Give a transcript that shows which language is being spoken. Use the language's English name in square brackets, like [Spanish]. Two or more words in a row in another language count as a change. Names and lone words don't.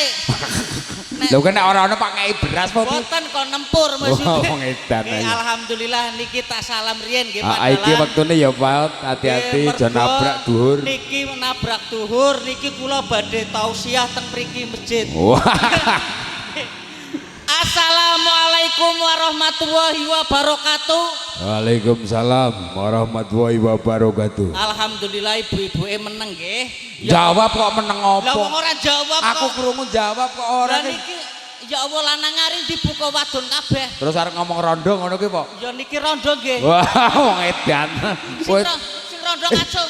[Javanese] Lho kene ora ana Pak ngei beras apa piye? Boten kon nempur maksudnya. Wong edan ae. Alhamdulillah niki tak salam riyen nggih Iki wektune ya Pak, hati-hati aja nabrak dhuwur. Niki nabrak dhuwur, niki kula badhe tausiah teng mriki masjid. Wah. [Arabic] السلام عليكم ورحمة الله وبركاته. وعليكم السلام ورحمة الله وبركاته. [Javanese] Alhamdulillah ibu-ibuke meneng nggih. Jawab kok meneng Lah opo? wong ora jawab Aku kok. krungu jawab kok ora. Lah niki ya Allah lanang aring dibuka wadon kabeh. Terus arep ngomong rondo ngono ki, Pak. Ya niki rondo nggih. Wah, wong edan. Sing rondo ngacung.